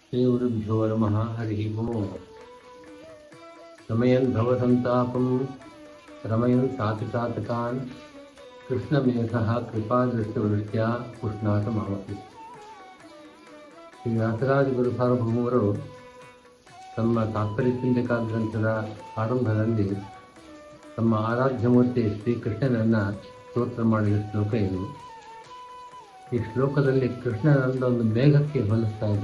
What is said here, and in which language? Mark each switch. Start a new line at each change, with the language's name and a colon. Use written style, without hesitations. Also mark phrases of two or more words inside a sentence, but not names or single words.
Sanskrit: श्रीगुरुभ्यो नमः। हरिः ओम्। रमयन् भवसन्तापं रमयन् सातिसातकान् कृष्णमेघः कृपादृष्टिवृष्ट्या पुष्णात ಮಾಮಪಿ.
Kannada: ಶ್ರೀ ವ್ಯಾಸರಾಜ ಗುರು ಸಾರ್ವಭೌಮರು ತಮ್ಮ ತಾತ್ಪರ್ಯ ಚಿಂತಕ ಗ್ರಂಥದ ಆರಂಭದಲ್ಲಿ ತಮ್ಮ ಆರಾಧ್ಯ ಮೂರ್ತಿ ಶ್ರೀಕೃಷ್ಣನನ್ನು ಸ್ತೋತ್ರ ಮಾಡಿದ ಶ್ಲೋಕ ಇದು. ಈ ಶ್ಲೋಕದಲ್ಲಿ ಕೃಷ್ಣನಂದ ಒಂದು ಮೇಘಕ್ಕೆ ಹೋಲಿಸ್ತಾ ಇದೆ.